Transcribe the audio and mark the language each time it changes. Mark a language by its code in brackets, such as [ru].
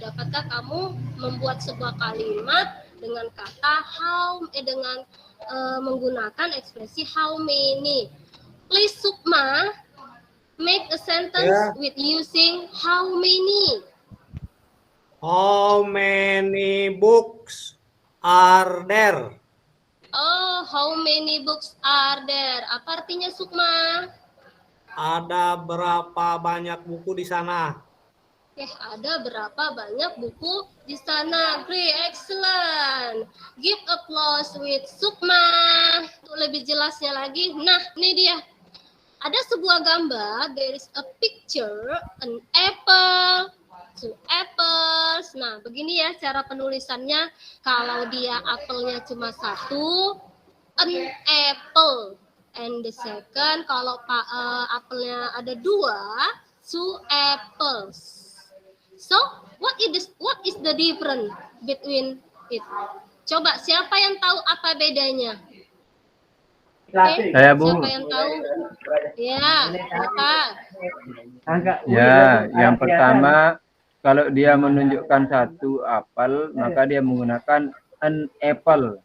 [id] Dapatkah kamu membuat sebuah kalimat dengan kata how, dengan menggunakan ekspresi how many? [en] Please Sukma, make a sentence with using how many. How many books are there? Oh, how many books are there? [id] Apa artinya Sukma? Ada berapa banyak buku di sana? Ada berapa banyak buku di sana? [en] Great, excellent. Give applause with Sukma. [id] Untuk lebih jelasnya lagi, nah ini dia. Ada sebuah gambar, [en] there is a picture, an apple, two apples. [id] Nah, begini ya cara penulisannya. Kalau dia apelnya cuma satu, [en] an apple. And the second, [id] kalau apelnya ada dua, [en] two apples. So, what is the difference between it? [id] Coba, siapa yang tahu apa bedanya? Saya, Bu. Siapa yang tahu? Ya, apa? Ya, yang pertama, kalau dia menunjukkan satu apel, maka dia menggunakan [en] an apple.